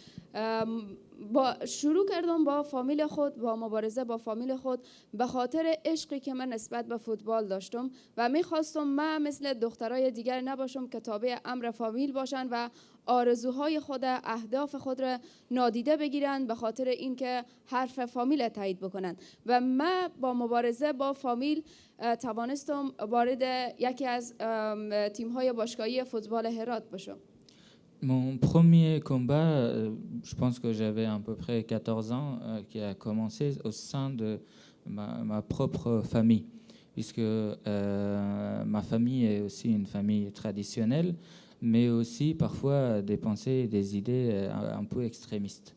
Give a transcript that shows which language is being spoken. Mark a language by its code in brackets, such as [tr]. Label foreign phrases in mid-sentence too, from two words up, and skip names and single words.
[fa] شروع کردم با فامیل خود، با مبارزه با فامیل خود، به خاطر عشقی که من نسبت به فوتبال داشتم و میخواستم من مثل دخترای دیگر نباشم که تابع امر فامیل باشن و آرزوهای خود، اهداف خود را نادیده بگیرن به خاطر اینکه حرف فامیل تایید بکنن. و من با مبارزه با فامیل توانستم وارد یکی از تیم‌های باشگاهی فوتبال هرات بشم. [fr] Mon premier combat, je pense que j'avais à peu près 14 ans, qui a commencé au sein de ma propre famille, puisque ma famille est aussi une famille traditionnelle, mais aussi parfois des pensées et des idées un peu extrémistes.